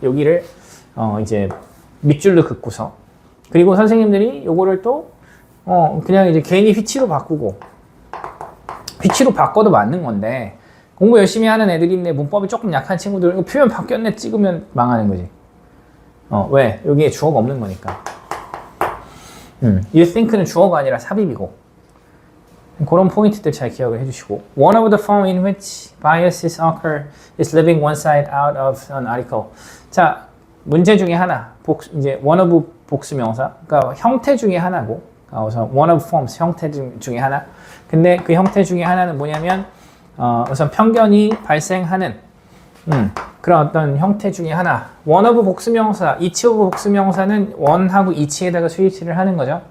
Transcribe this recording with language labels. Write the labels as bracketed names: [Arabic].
[Korean] 여기를 이제 밑줄로 긋고서 그리고 선생님들이 요거를 또 그냥 이제 괜히 휘치로 바꾸고 휘치로 바꿔도 맞는 건데 공부 열심히 하는 애들이 있네. 문법이 조금 약한 친구들 이거 표현 바뀌었네 찍으면 망하는 거지. 왜? 여기에 주어가 없는 거니까. [English] You think는 [Korean] 주어가 아니라 삽입이고 그런 포인트들 잘 기억을 해주시고 [English] One of the forms in which biases occur is leaving one side out of an article. [Korean] 자, 문제 중에 하나 이제 one of 복수명사 그러니까 형태 중에 하나고 우선 one of forms 형태 중에 하나 근데 그 형태 중에 하나는 뭐냐면 우선 편견이 발생하는 그런 어떤 형태 중에 하나 one of 복수명사 each of 복수명사는 one하고 each에다가 스위치를 하는 거죠.